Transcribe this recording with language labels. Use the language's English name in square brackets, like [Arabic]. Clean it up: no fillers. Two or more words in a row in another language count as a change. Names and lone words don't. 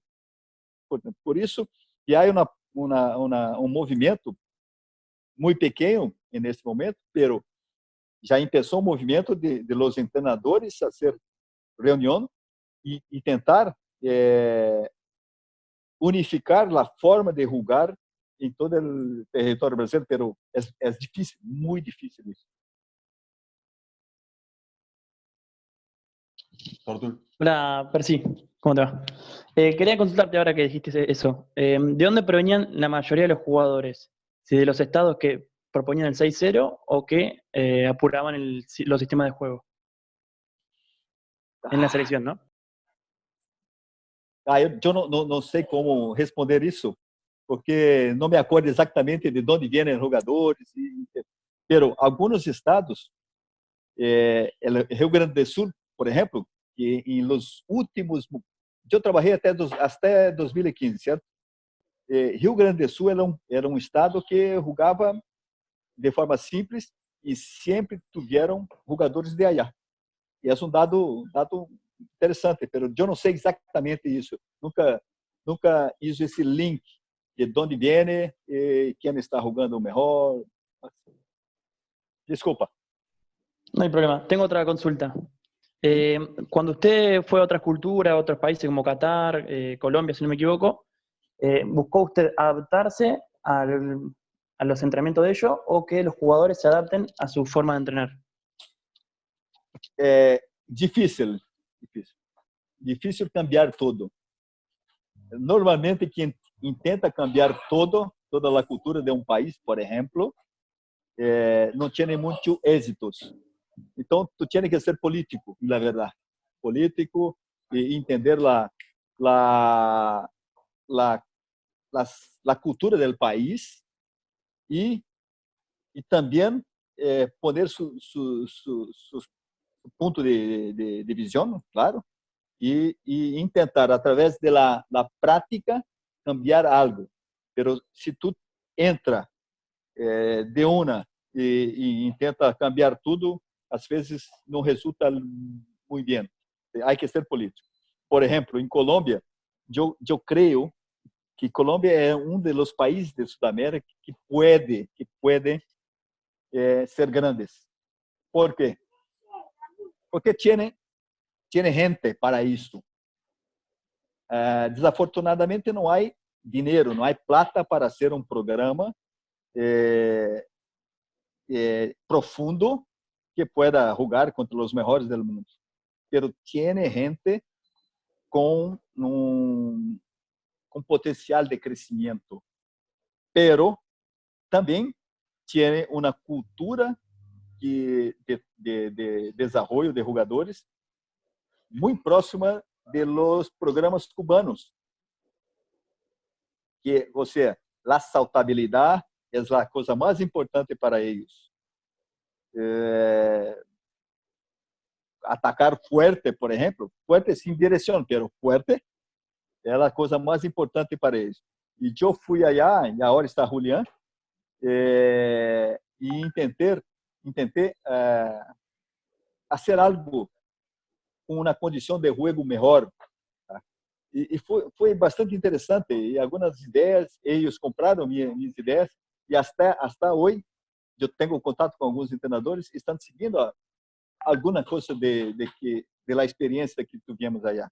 [Portuguese] Por isso, que há um movimento muito pequeno nesse momento, pero já começou um movimento de los treinadores a ser reunião e tentar unificar a forma de jogar em todo o território brasileiro, pero é difícil, muito difícil isso. [Spanish] Hola, Percy, ¿cómo te va? Quería consultarte ahora que dijiste eso. ¿De dónde provenían la mayoría de los jugadores? ¿Si de los estados que proponían el 6-0 o que apuraban los sistemas de juego? En la selección, ¿no? [Portuguese] Eu não sei como responder isso, porque não me acordo exatamente de onde vêm os jogadores. Pero alguns estados, Rio Grande do Sul, por exemplo, que em los últimos... Eu trabalhei até 2015, certo? Rio Grande do Sul era um estado que jogava de forma simples e sempre tiveram jogadores de allá. E é um dado interessante, mas eu não sei exatamente isso. Nunca hice esse link de onde vem e quem está jogando melhor. Desculpa. [Spanish] No hay problema. Tengo otra consulta. Cuando usted fue a otras culturas, a otros países como Qatar, Colombia, si no me equivoco, ¿buscó usted adaptarse a los entrenamientos de ellos o que los jugadores se adapten a su forma de entrenar? [Portuguese] Difícil cambiar tudo. Normalmente quem intenta cambiar toda a cultura de um país, por exemplo, não tem muito êxitos. Então, [Spanish] tu tienes [Portuguese] que ser político, na verdade. Político e entender a cultura do país e também [Spanish] poner su [Portuguese] ponto de visão, claro, e tentar, através da prática, cambiar algo. Pero se tu entra de uma e tenta cambiar tudo, às vezes não resulta muito bem. Há que ser político. Por exemplo, em Colômbia, eu creio que Colômbia é um dos países de Sudamérica que pode ser grandes. ¿Por quê? [Spanish] Porque tiene gente para isso. [Portuguese] Desafortunadamente, não há dinheiro, não há plata para ser um programa profundo que [Spanish] pueda jugar [Portuguese] contra os melhores do mundo. [Spanish] Pero tiene gente [Portuguese] com potencial de crescimento. Pero também tiene uma cultura de desenvolvimento de jogadores muito próxima de los programas cubanos, que a saltabilidade é a coisa mais importante para eles. Atacar fuerte, por exemplo, fuerte sem direção, pero fuerte é a coisa mais importante para eles. E eu fui allá, e agora está Julián, e intentei fazer algo com uma condição de jogo melhor. Tá? E foi bastante interessante. E algumas ideias, eles compraram minhas ideias, e até hoje eu tenho contato com alguns treinadores que estão seguindo alguma coisa da experiência que tivemos allá.